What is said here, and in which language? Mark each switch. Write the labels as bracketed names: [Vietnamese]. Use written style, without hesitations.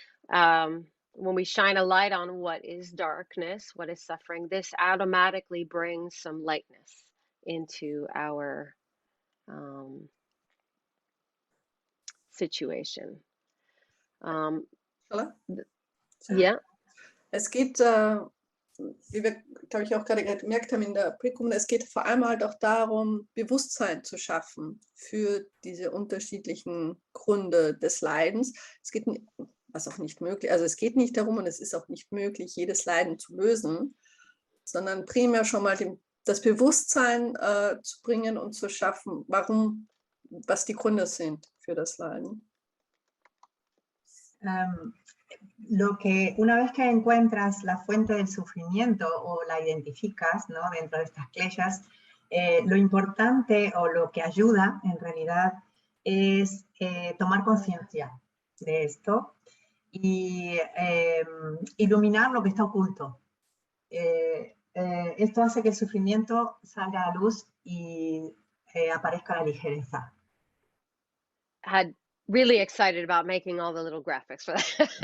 [English] When we shine a light on what is darkness, what is suffering, this automatically brings some lightness into our situation. Yeah. [German] Es geht, wie wir, glaube ich, auch gerade gemerkt haben in der Prägung, es geht vor allem halt auch darum, Bewusstsein zu schaffen für diese unterschiedlichen Gründe des Leidens. Es geht, was auch nicht möglich, also es geht nicht darum und es ist auch nicht möglich, jedes Leiden zu lösen, sondern primär schon mal das Bewusstsein zu bringen und zu schaffen, was die Gründe sind für das Leiden. [Spanish] Lo que una vez que encuentras la fuente del sufrimiento o la identificas, ¿no?, dentro de estas kleshas, lo importante o lo que ayuda en realidad es tomar conciencia de esto y iluminar lo que está oculto. Esto hace que el sufrimiento salga a la luz y aparezca la ligereza. [English] Really excited about making all the little graphics for that.